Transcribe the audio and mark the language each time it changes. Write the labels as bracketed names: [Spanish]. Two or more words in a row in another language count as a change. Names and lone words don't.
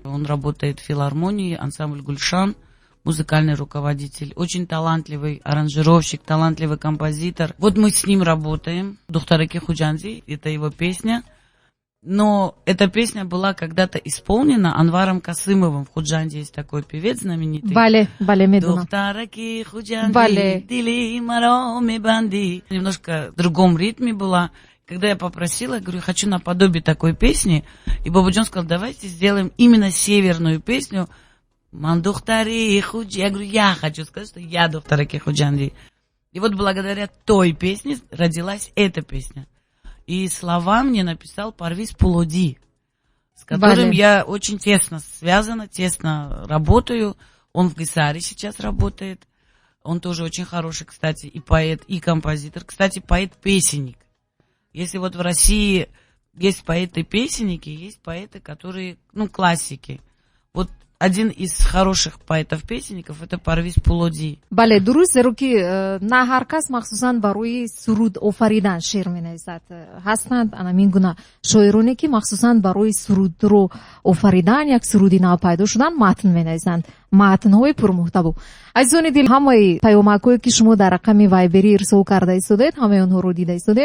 [Russian] Он работает в филармонии, ансамбль «Гульшан», музыкальный руководитель. Очень талантливый аранжировщик, талантливый композитор. Вот мы с ним работаем. «Духтараки Худжанди» — это его песня. Но эта песня была когда-то исполнена Анваром Касымовым. В Худжанде есть такой певец знаменитый. [Tajik] бале медонам. Духтараки Худжанди, дили маро мебанди. [Russian] Немножко в другом ритме была. Когда я попросила, говорю, хочу наподобие такой песни, и Бободжон сказал: давайте сделаем именно северную песню. [Tajik] Ман духтари худжи. [Russian] Я говорю, я хочу сказать, что я [Tajik] духтараки Худжанди. [Russian] И вот благодаря той песне родилась эта песня. И слова мне написал Парвиз Пулоди, с которым я очень тесно связана, тесно работаю. Он в Гисаре сейчас работает. Он тоже очень хороший, кстати, и поэт, и композитор. Кстати, поэт-песенник. Если вот в России есть поэты-песенники, есть поэты, которые, классики. Вот один из хороших поэтов-песенников — это Парвиз Пулоди. [Tajik] бале, дуруст, зеро ки на ҳар кас махсусан барои суруд офаридан шеър менависад. ҳастанд анамин гуна шоироне ки махсусан барои сурудро офаридан, як суруди нав пайдо шудан матн менависанд. матнҳои пурмуҳтаво. азизони дил, ҳамаи паёмакҳое ки шумо дар рақами вайберӣ ирсол карда истодед, ҳамаи онҳоро дида истодем.